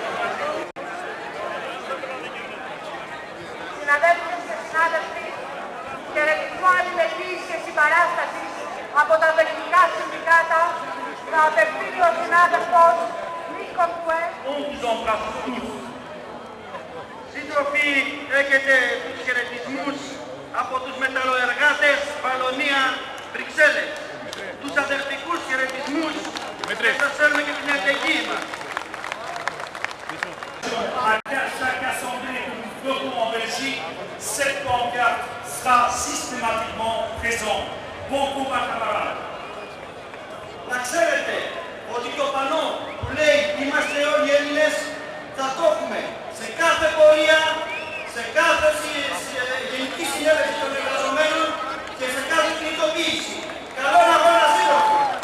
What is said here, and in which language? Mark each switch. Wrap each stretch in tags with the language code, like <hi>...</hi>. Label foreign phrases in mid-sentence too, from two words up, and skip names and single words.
<el>Συναδέλφοι και συνάδελφοι, χαιρετισμό αλληλεγγύης και συμπαράστασης από τα τεχνικά συνδικάτα θα απευθύνει ο συνάδελφος Νίκο Κουέ. Σύντροφοι, έχετε τους χαιρετισμούς από τους μεταλλοεργάτες Βαλονία Βρυξέλλες. Τους αδερφικούς χαιρετισμούς και σας φέρουμε και την ευτυχή μας.</el> <fr>À chaque assemblée que nous ferons en Belgique, cette pancarte sera systématiquement présente. Bon courage, camarades.</fr> <el>Να ξέρετε ότι το πανό που λέει «Είμαστε όλοι Έλληνες» θα το έχουμε σε κάθε πορεία, σε κάθε γενική συνέλευση των εργαζομένων και σε κάθε κινητοποίηση. Καλό αγώνα, σύντροφοι!</el>